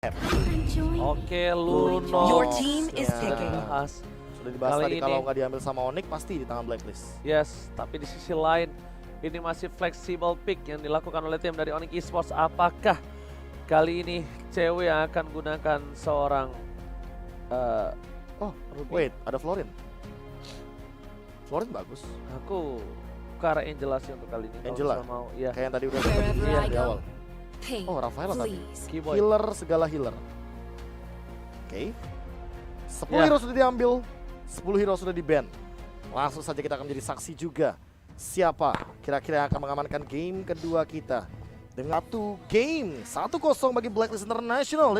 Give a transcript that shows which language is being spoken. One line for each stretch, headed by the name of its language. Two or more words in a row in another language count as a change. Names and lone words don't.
Indonesian: Oke, Luno.
English: Your team is picking.
Indonesian: Sudah dibahas Kali tadi ini. kalau nggak diambil sama Onyx pasti di tangan Blacklist. Yes, tapi di sisi lain ini masih
English: flexible pick
Indonesian: yang dilakukan oleh tim dari Onyx Esports. Apakah kali ini cewek yang akan gunakan seorang Ruby? Wait, ada Florin. Florin bagus. Aku ke arah Angela sih untuk kali ini. kalau Angela? misalnya mau, iya. Kayak yang tadi udah
English: Wherever
Indonesian: iya,
English: I
Indonesian: di
English: go.
Indonesian: awal.
English: Hey,
Indonesian: Oh, Rafaela tadi.
English: please. Keyboy.
Indonesian: Healer segala healer. Oke. 10 Ya. hero sudah diambil, 10 hero sudah di-ban. Langsung saja kita akan menjadi saksi juga. Siapa kira-kira yang akan mengamankan game kedua kita. Dengan 1 game, 1-0 bagi Blacklist International.